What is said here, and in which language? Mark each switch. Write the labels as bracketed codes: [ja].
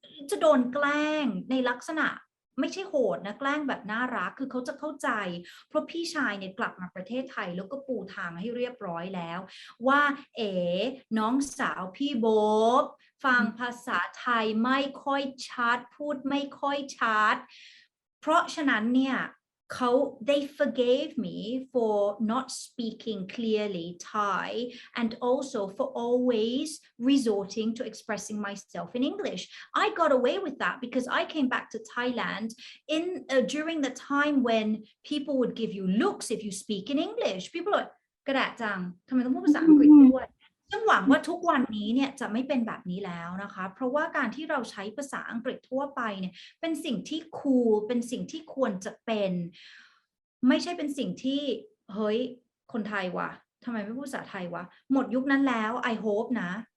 [th] จะโดนแกล้งในลักษณะไม่ใช่โหดนะแกล้งแบบน่ารักคือเขาจะเข้าใจเพราะพี่ชายเนี่ยกลับมาประเทศไทยแล้วก็ปูทางให้เรียบร้อยแล้วว่าน้องสาวพี่โบ๊บฟังภาษาไทยไม่ค่อยชัดพูดไม่ค่อยชัดเพราะฉะนั้นเนี่ย [en] they forgave me for not speaking clearly Thai and also for always resorting to expressing myself in English. I got away with that because I came back to Thailand during the time when people would give you looks if you speak in English. People are like [th] กระดาษจังทำไมต้องพูดภาษาอังกฤษด้วยซึ่งหวังว่าทุกวันนี้เนี่ยจะไม่เป็นแบบนี้แล้วนะคะเพราะว่าการที่เราใช้ภาษาอังกฤษทั่วไปเนี่ยเป็นสิ่งที่คูลเป็นสิ่งที่ควรจะเป็นไม่ใช่เป็นสิ่งที่เฮ้ยคนไทยวะทำไมไม่พูดภาษาไทยวะหมดยุคนั้นแล้ว [en] I hope [th] นะ